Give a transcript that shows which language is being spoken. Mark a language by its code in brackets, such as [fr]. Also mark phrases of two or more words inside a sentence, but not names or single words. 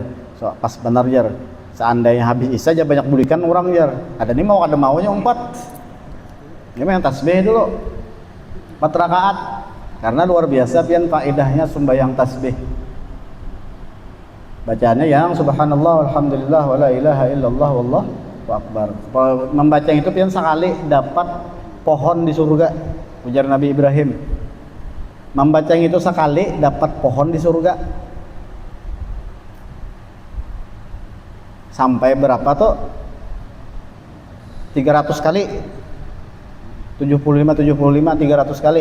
[bjn] So, pas benar jar. Seandainya habis isya aja banyak bulikan orang jar. Ada nih mau ada maunya 4. Ini main tasbih dulu. 4 rakaat. Karena luar biasa pian faedahnya sembahyang tasbih. Bacaannya yang [ar] سبحان الله والحمد لله ولا إله إلا الله والله أكبر. [bjn] Membaca itu pian sekali dapat pohon di surga. Ujar Nabi Ibrahim. Membaca itu sekali dapat pohon di surga. Sampai berapa tuh? 300 kali. 75 300 kali.